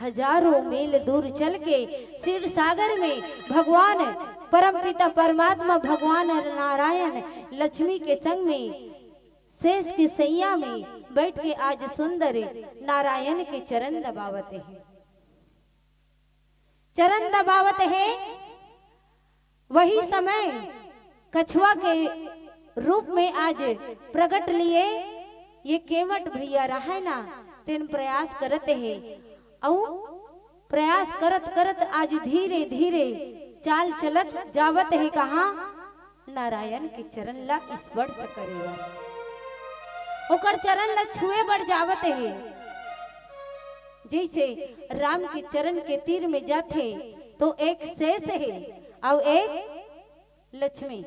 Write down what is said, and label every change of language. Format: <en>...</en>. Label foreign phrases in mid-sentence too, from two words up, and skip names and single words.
<hne>हजारों मील दूर चल के क्षीर सागर में भगवान परमपिता परमात्मा भगवान नारायण लक्ष्मी के संग में शेष की सैया में बैठ के आज सुंदर नारायण के चरण दबावते हैं, चरण दबावते हैं। वही समय कछुआ के रूप में आज प्रकट लिए ये केवट भैया रहा ना, तेन प्रयास करते हैं और प्रयास करत करत आज धीरे धीरे चाल चलत जावत है कहा नारायण के चरण ला स्पर्श करेगा, ओकर चरण ला छुए बढ़ जावत है। जैसे राम के चरण के तीर में जाते तो एक शेष है और एक लक्ष्मी।</hne>